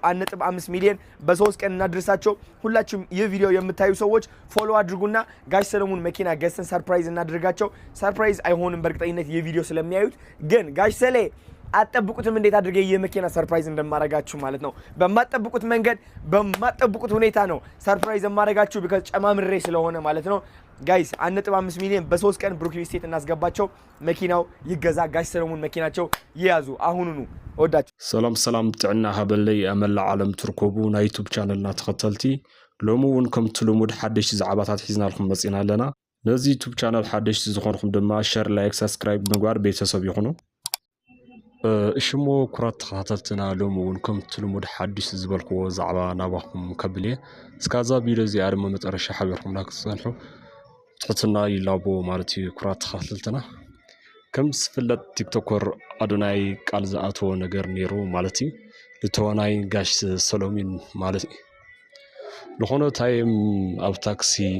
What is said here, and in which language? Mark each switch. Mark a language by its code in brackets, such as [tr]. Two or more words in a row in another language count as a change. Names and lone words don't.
[am] 1.5 ሚሊዮን በ3 ቀን እናድርሳቸው። ሁላችሁም ይህ ቪዲዮ የምታዩ ሰዎች ፎሎ አድርጉና ጋሽ ሰለሞን መኪና ገዝተን ሰርፕራይዝ እናድርጋቸው። ሰርፕራይዝ አይሆንም በእርግጠኝነት ይህ ቪዲዮ ስለሚያዩት፣ ግን ጋሽ ሰሌ አጠብቁትም እንዴት አድርገ የመኪና ሰርፕራይዝ እንደማረጋችሁ ማለት ነው። በማጠብቁት መንገድ በማጠብቁት ሁኔታ ነው ሰርፕራይዝ የማረጋችሁ ቢካዝ ጨማምሬ ስለሆነ ማለት ነው። ጋይስ 1.5 ሚሊዮን በ3 ቀን ብሩክ ሪል ስቴት እናስገባቸው። መኪናው ይገዛ። ጋሽ ሰለሞን መኪናቸው ይያዙ አሁኑኑ። ወዳችሁ [ti] ሰላም ጥዕና ሃበለይ አመላ ዓለም ትርከቡ ናይ ዩቲዩብ ቻነልና ተኸተልቲ ሎሚ እውን ከምቲ ልሙድ ሓደሽቲ ዛዕባታት ሒዝናልኩም መፂና ኣለና። ነዚ ዩቲዩብ ቻነል ሓደሽቲ ዝኾንኩም ድማ [en] share, like, subscribe [ti] ምግባር ቤተሰብ ይኹኑ። እሽሞ ኩራት ተኸታተልትና ሎሚ እውን ከምቲ ልሙድ ሓድሽ ዝበልክዎ ዛዕባ ናባኹም ከብል እየ። እስካዛ ቪድዮ እዚኣ ድማ መጨረሻ ሓቢርኩምና ክትፀንሑ ትሕትና ይላቦ ማለት እዩ። ኩራት ተኸታተልትና ከም ዝፍለጥ ቲክቶከር አዶናይ ቃል ዝኣተዎ ነገር ነይሩ ማለት እዩ። ልተዋናይ ጋሽ ሰሎሚን ማለት እዩ። ዝኾነ ታይም ኣብ ታክሲ